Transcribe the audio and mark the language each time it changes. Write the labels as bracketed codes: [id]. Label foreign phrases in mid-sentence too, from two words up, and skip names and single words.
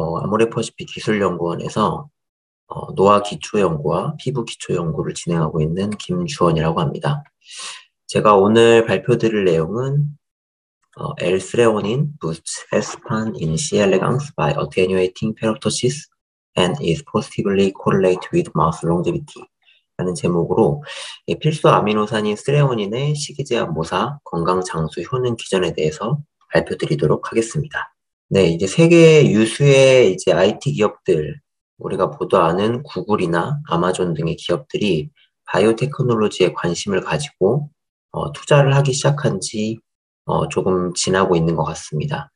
[ko] 아모레퍼시픽 기술연구원에서 노화 기초연구와 피부 기초연구를 진행하고 있는 김주원이라고 합니다. 제가 오늘 발표드릴 내용은 [en] L-Threonine boosts healthspan in C. elegans by attenuating ferroptosis and is positively correlated with mouse longevity [ko] 라는 제목으로 필수 아미노산인 스레오닌의 식이제한 모사, 건강 장수 효능 기전에 대해서 발표드리도록 하겠습니다. 네, 이제 세계 유수의 이제 IT 기업들, 우리가 보도 아는 구글이나 아마존 등의 기업들이 바이오테크놀로지에 관심을 가지고 투자를 하기 시작한 지 조금 지나고 있는 것 같습니다.